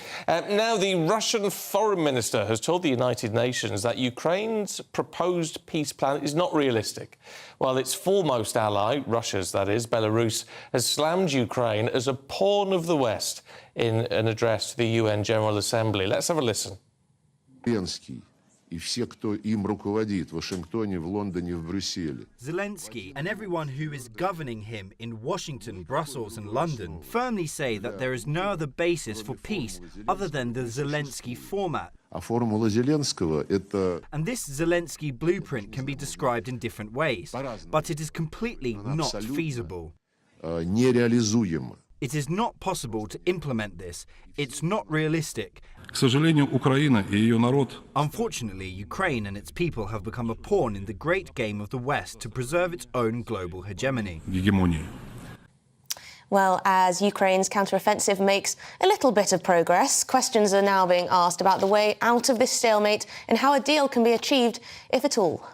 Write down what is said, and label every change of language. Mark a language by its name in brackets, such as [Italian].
[English] Now, the Russian foreign minister has told the United Nations that Ukraine's proposed peace plan is not realistic, while its foremost ally, Russia's that is, Belarus, has slammed Ukraine as a pawn of the West in an address to the UN General Assembly. Let's have a listen. [Russian] И все, кто им руководит в Вашингтоне, в Лондоне, в Брюсселе. [English] Zelensky and everyone who is governing him in Washington, Brussels and London firmly say that there is no other basis for peace other than the Zelensky format. [Russian] А формула Зеленского – это... [English] And this Zelensky blueprint can be described in different ways, but it is completely not feasible. [Russian] Нереализуема. [English] It is not possible to implement this. It's not realistic. [Russian] К сожалению, Украина и ее народ. [English] Unfortunately, Ukraine and its people have become a pawn in the great game of the West to preserve its own global hegemony. [Russian] Гегемония. [English] Well, as Ukraine's counter-offensive makes a little bit of progress, questions are now being asked about the way out of this stalemate and how a deal can be achieved, if at all.